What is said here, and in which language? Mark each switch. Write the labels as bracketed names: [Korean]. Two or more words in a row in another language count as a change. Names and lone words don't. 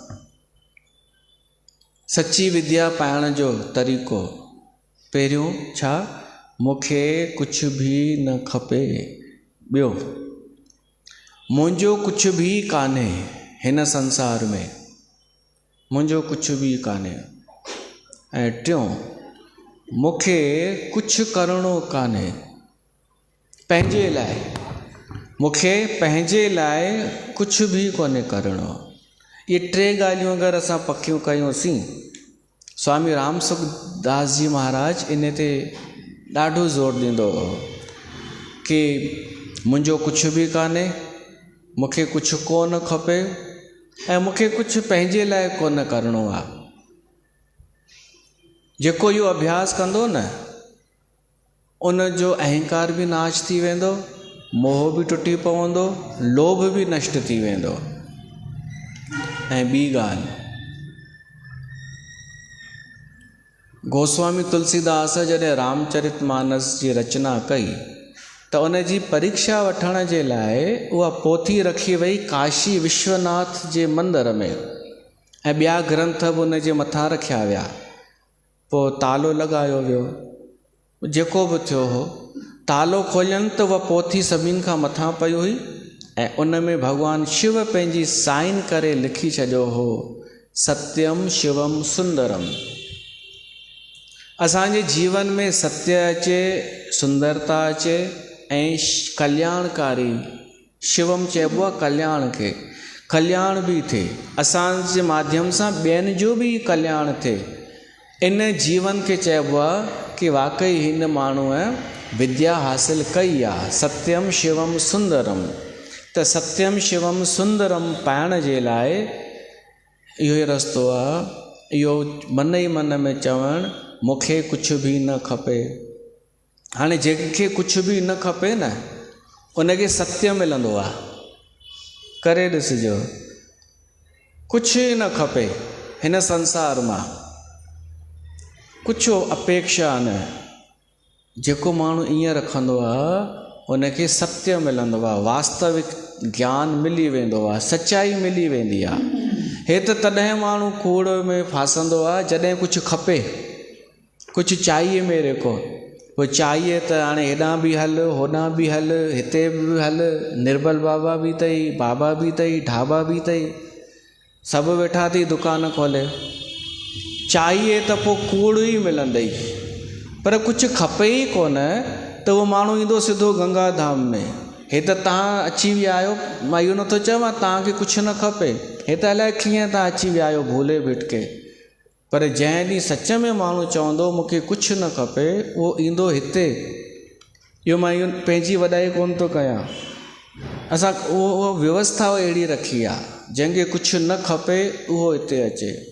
[Sindhi] सची विद्या पाइण जो तरीक़ो, पहिरियों छा, मूंखे कुझु बि न खपे, ॿियो मुंहिंजो कुझु बि कान्हे हिन संसार में, मुंहिंजो कुझु बि कान्हे। ऐं टियों, मूंखे कुझु करिणो कान्हे पंहिंजे लाइ, मूंखे पंहिंजे लाइ कुझु बि कोन्हे करिणो। इहे टे ॻाल्हियूं अगरि असां पकियूं कयूंसीं, स्वामी राम सुखदास जी महाराज इन ते ॾाढो ज़ोर ॾींदो हो कि मुंहिंजो कुझु बि कान्हे, मूंखे कुझु कोन खपे, ऐं मूंखे कुझु पंहिंजे लाइ कोन करिणो आहे। जेको इहो अभ्यास कंदो न, उन जो अहंकार बि नाश थी वेंदो, मोह बि टुटी पवंदो, लोभ बि नष्ट थी वेंदो। ऐं ॿी ॻाल्हि, गोस्वामी तुलसीदास जॾहिं रामचरितमानस जी रचना कई, त उन जी परीक्षा वठण जे लाइ उहा पोथी रखी वई काशी विश्वनाथ जे मंदर में, ऐं ॿिया ग्रंथ बि उन जे मथां रखिया विया। पोइ तालो लॻायो वियो, जेको बि थियो हो, तालो खोलियनि त उहा पोथी सभिनि खां मथां पई हुई, ऐं उन में भॻवानु शिव पंहिंजी साइन करे लिखी छॾियो हो, [Sanskrit] सत्यम शिवम सुंदरम। [Sindhi] असांजे जीवन में सत्य अचे, सुंदरता अचे, ऐं कल्याणकारी, शिवम चइबो आहे कल्याण खे, कल्याण बि थिए, असांजे माध्यम सां ॿियनि जो बि कल्याण थिए। इन जीवन खे चइबो आहे कि वाक़ई हिन माण्हूअ विद्या हासिल कई आहे, [Sanskrit] सत्यम शिवम सुंदरम। [Sindhi] त [Sanskrit] सत्यम शिवम सुंदरम [Sindhi] पाइण जे लाइ इहो ई रस्तो आहे, इहो मन ई मन में चवणु, मूंखे कुझु बि न खपे। हाणे जंहिंखे कुझु बि न खपे न, उनखे सत्य मिलंदो आहे। करे ॾिसिजो, कुझु ई न खपे हिन संसार मां, कुझु अपेक्षा न। जेको माण्हू ईअं रखंदो आहे, उनखे सत्य मिलंदो आहे, वास्तविक ज्ञान मिली वेंदो आहे, सच्चाई मिली वेंदी आहे। हे त तॾहिं माण्हू कूड़ में फासंदो आहे जॾहिं कुझु खपे, कुझु [Hindi] चाहिए मेरे को। [Sindhi] पोइ चाहिए त हाणे हेॾां बि हल, होॾां बि हल, हिते बि हल, निर्बल बाबा बि अथई, बाबा बि अथई, ढाबा बि अथई, सभु वेठा अथई दुकान खोले। चाहिए त पोइ कूड़ ई मिलंदई, पर कुझु खपे ई कोन, त उहो माण्हू ईंदो सिधो गंगा धाम में। हे त तव्हां अची विया आहियो, मां इहो नथो चवां तव्हांखे कुझु न खपे, हे त अलाए कीअं तव्हां अची विया आहियो भूले भिटके। पर जंहिं ॾींहुं सच में माण्हू चवंदो मूंखे कुझु न खपे, उहो ईंदो हिते। इहो मां इहो पंहिंजी वॾाई कोन थो कयां, असां उहो व्यवस्था अहिड़ी रखी आहे, जंहिंखे कुझु न खपे उहो हिते अचे।